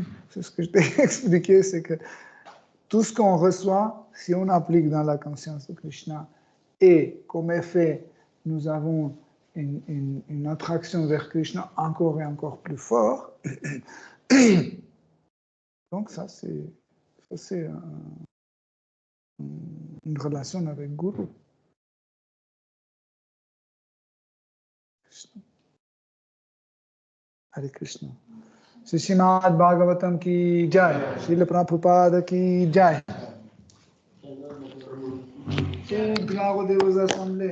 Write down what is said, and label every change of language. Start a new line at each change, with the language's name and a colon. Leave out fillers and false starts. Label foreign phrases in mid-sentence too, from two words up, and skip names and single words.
French: C'est ce que je t'ai expliqué, c'est que tout ce qu'on reçoit, si on applique dans la conscience de Krishna, et comme effet, nous avons une attraction vers Krishna encore et encore plus fort. Donc ça, c'est une relation avec Guru. Krishna. Hare Krishna.
Hindi: श्री श्रीमद् भागवतम् की जय। श्रील प्रभुपाद की जय.
English: Shri Bhagavadeva's Assembly.